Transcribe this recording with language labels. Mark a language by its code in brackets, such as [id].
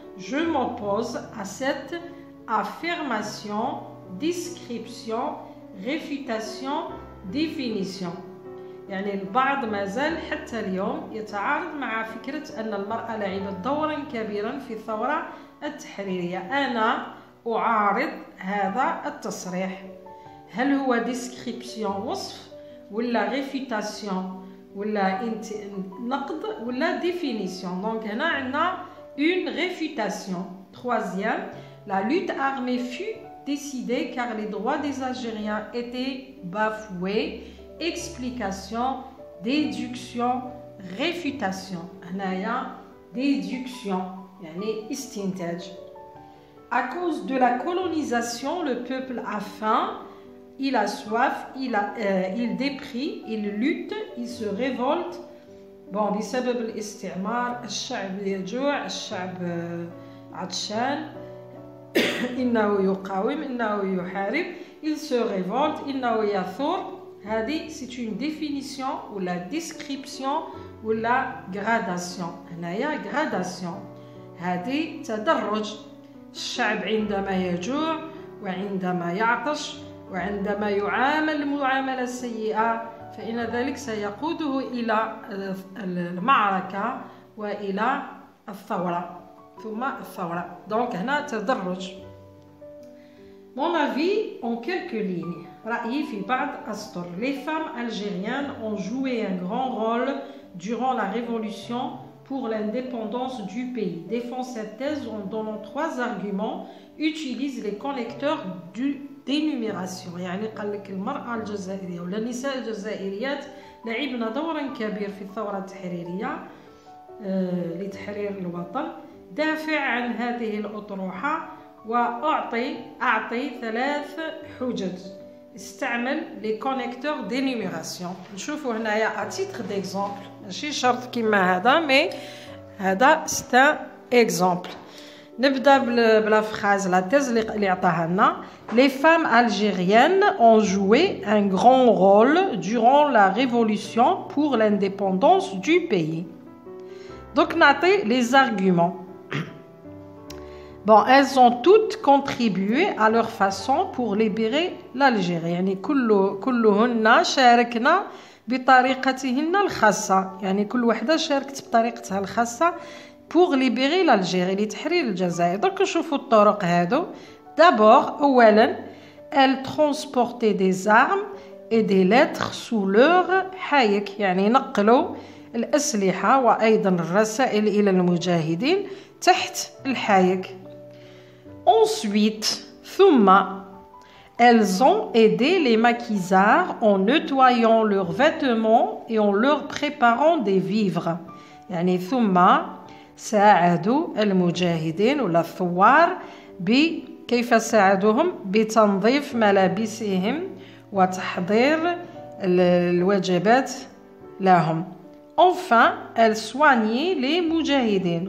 [fr] Je m'oppose à cette affirmation, description, réfutation, définition. [ar] يعني البعض ما زال حتى اليوم يتعارض مع فكرة أن المرأة لعبت دورا كبيرا في الثورة التحريرية. أنا أعارض هذا التصريح. هل هو description وصف ولا réfutation ولا نقد ولا définition. [fr] Donc [ar] هنا عندنا [fr] une réfutation. Troisième, la lutte armée fut décidée car les droits des Algériens étaient bafoués. Explication, déduction, réfutation. [ar] هنايا [fr] déduction [ar] يعني استنتاج. [fr] À cause de la colonisation, le peuple a faim. il a soif, il déprie, il lutte, il se révolte. [ar] Bon, بسبب الاستعمار الشعب يجوع، الشعب عطشان، إنه يقاوم، إنه يحارب. [fr] Il se révolte, [ar] إنه يثور. هذه [fr] c'est une définition ou la description ou la gradation. [ar] هنايا gradation. هذه تدرج. الشعب عندما يجوع وعندما يعطش وعندما يعامل المعاملة السيئة فإن ذلك سيقوده إلى المعركة وإلى الثورة ثم الثورة. Donc هنا تدرج. [fr] Mon avis en quelques lignes. [ar] رأيي في بعض أسطر. [fr] Les femmes algériennes ont joué un grand rôle durant la révolution pour l'indépendance du pays. Défend cette thèse en donnant 3 arguments. Utilise les connecteurs d'énumération. [ar] يعني قال لك المرأة الجزائرية ولا النساء الجزائريات لعبنا دورا كبير في الثورة التحريرية لتحرير الوطن. دافع عن هذه الأطروحة وأعطي 3 حجج. استعمل [fr] les connecteurs d'énumération. [ar] نشوفوا هنايا [fr] à titre d'exemple [ar] ماشي شرط كيما هذا مي هذا [fr] c'est un exemple. [ar] نبدا بلا [fr] phrase la thèse [ar] اللي عطاها لنا. [fr] Les femmes algériennes ont joué un grand rôle durant la révolution pour l'indépendance du pays. Donc [ar] نعطي [fr] les arguments. Bon, elles ont toutes contribué à leur façon pour libérer l'Algérie. [ar] يعني كلهن شاركنا بطريقتهن الخاصة. يعني كل وحدة شاركت بطريقتها الخاصة [fr] pour libérer l'Algérie [ar] لتحرير الجزائر. donc نشوفوا الطرق هادو. [fr] d'abord [ar] أولا [fr] elles transportaient des armes et des lettres sous leur حايك. [ar] يعني نقلوا الأسلحة وأيضا الرسائل إلى المجاهدين تحت الحايك. [fr] Ensuite, [ar] ثم, [fr] elles ont aidé les maquisards en nettoyant leurs vêtements et en leur préparant des vivres. [ar] يعني ثم ساعدوا المجاهدين ولا الثوار كيف ساعدوهم بتنظيف ملابسهم وتحضير الوجبات لهم. [fr] Enfin, elles soignaient les مجاهدين.